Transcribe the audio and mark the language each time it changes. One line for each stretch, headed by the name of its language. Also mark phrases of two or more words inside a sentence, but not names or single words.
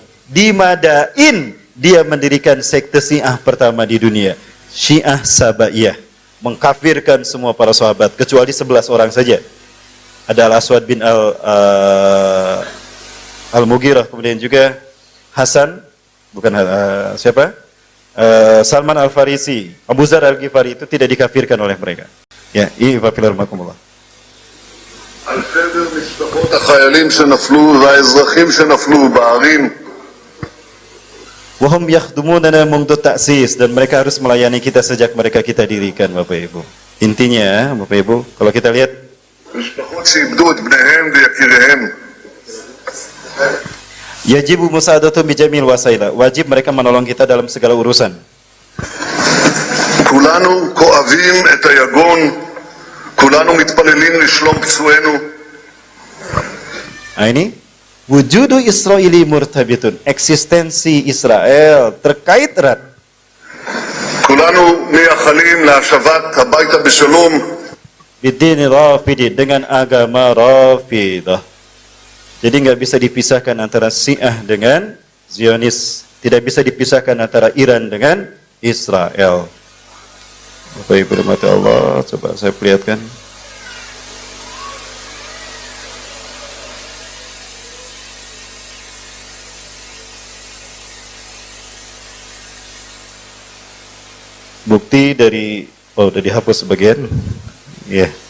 Indonesian: Di Madain dia mendirikan sekte Syiah pertama di dunia, Syiah Sabaiyah, mengkafirkan semua para sahabat kecuali 11 orang saja. Ada Al-Aswad bin Al-Mughirah, kemudian juga Hasan, bukan siapa? Salman Al-Farisi, Abu Zar Al-Ghifari, itu tidak dikafirkan oleh mereka. Ya, ini Fafilarmakumullah.
Hebrew: על חבר משפחות החיילים שנפלו והאזרחים שנפלו בערים.
Arabic: وهم يخدموننا منذ تأسيس,
Indonesian: dan mereka harus melayani kita sejak mereka kita dirikan, Bapak Ibu. Intinya, Bapak Ibu, kalau kita lihat
Hebrew: משפחות שאיבדו את בניהם ויקיריהם.
Arabic: يجب مساعدة بجميع وسائل,
Indonesian: wajib mereka menolong kita dalam segala urusan.
Hebrew: כולנו כואבים את היגון, כולנו מתפללים לשלום פצועינו.
Indonesian: Nah ini
Arabic: وجود إسرائيلي مرتبط,
Indonesian: eksistensi Israel terkait erat.
Hebrew: כולנו מייחלים להשבת הביתה בשלום.
Arabic: بدين رافضي,
Indonesian: dengan agama Rafidah. Jadi nggak bisa dipisahkan antara Syiah dengan Zionis, tidak bisa dipisahkan antara Iran dengan Israel. Bapak Ibu rahmati Allah, coba saya perlihatkan. Bukti dari, oh udah dihapus sebagian, ya.